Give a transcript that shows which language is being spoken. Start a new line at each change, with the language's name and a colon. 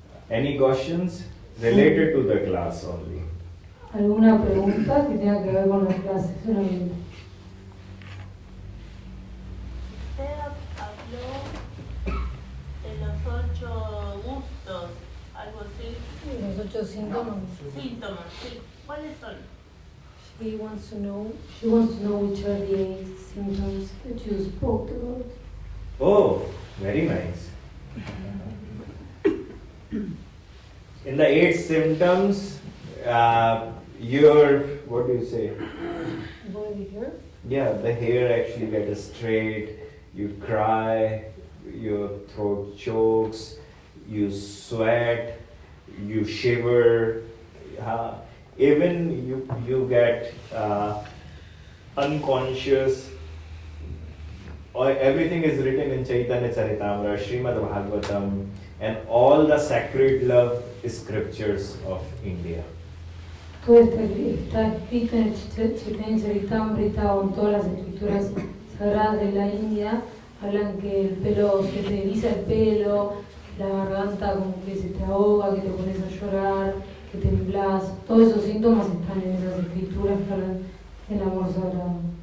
English: Any questions related to the class only?
Spanish: ¿Alguna pregunta que tenga que ver con la clase solamente? Usted habló de los 8 gustos, algo así. Los 8 síntomas. Síntomas, sí. ¿Cuáles son?
English: She wants to know which are the 8 symptoms that you spoke about. Oh, very nice. In the 8 symptoms, what do you say? Body hair? Yeah, the hair actually gets straight, you cry, your throat chokes, you sweat, you shiver, even you get unconscious. Everything is written in Chaitanya Charitamrita, Srimad Bhagavatam, and all the sacred love scriptures of India.
Spanish: Todo está escrito en el Chaitanya Charitamrita o en todas las escrituras sagradas de la India. Hablan que el pelo, se te eriza el pelo, la garganta como que se te ahoga, que te pones a llorar, que temblás. Todos esos síntomas están en esas escrituras que hablan del amor sagrado.